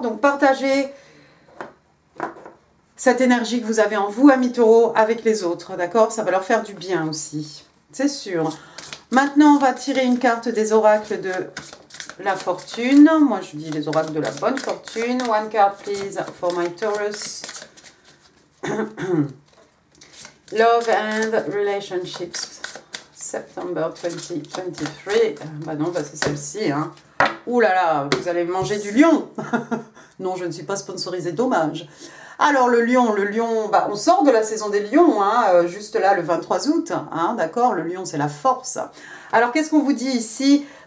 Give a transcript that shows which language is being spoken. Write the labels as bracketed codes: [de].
[fr] Donc partagez cette énergie que vous avez en vous, amis taureaux, avec les autres, d'accord? Ça va leur faire du bien aussi, c'est sûr. Maintenant, on va tirer une carte des oracles de la fortune. Moi, je dis les oracles de la bonne fortune. [en] One card, please, for my Taurus. Love and relationships. September 2023. [fr] Bah non, c'est celle-ci. Hein. Ouh là là, vous allez manger du lion. Non, je ne suis pas sponsorisée, dommage. Alors, le lion, on sort de la saison des lions, hein, juste là, le 23 août. Hein, d'accord, le lion, c'est la force. Alors, qu'est-ce qu'on vous dit ici?